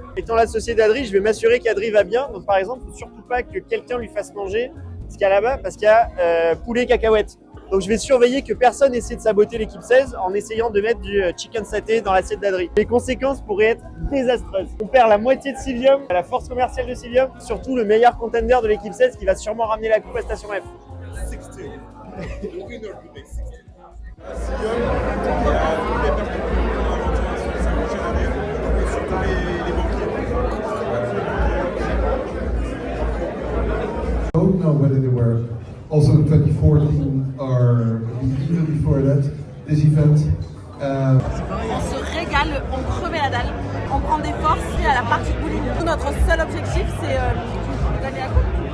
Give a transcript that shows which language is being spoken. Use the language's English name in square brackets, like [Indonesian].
[French] Étant l'associé d'Adri, je vais m'assurer qu'Adri va bien. Donc par exemple, il ne faut surtout pas que quelqu'un lui fasse manger ce qu'il y a là-bas parce qu'il y a poulet cacahuète. Donc je vais surveiller que personne essaie de saboter l'équipe 16 en essayant de mettre du chicken saté dans l'assiette d'Adri. Les conséquences pourraient être désastreuses. On perd la moitié de Sylvium, la force commerciale de Sylvium, surtout le meilleur contender de l'équipe 16 qui va sûrement ramener la coupe à Station F. [English] I don't know whether they were also in 2014 or even before that, this event. [French] On se régale, on crevait la dalle, on prend des forces et à la partie de bowling. Notre seul objectif c'est de gagner la coupe.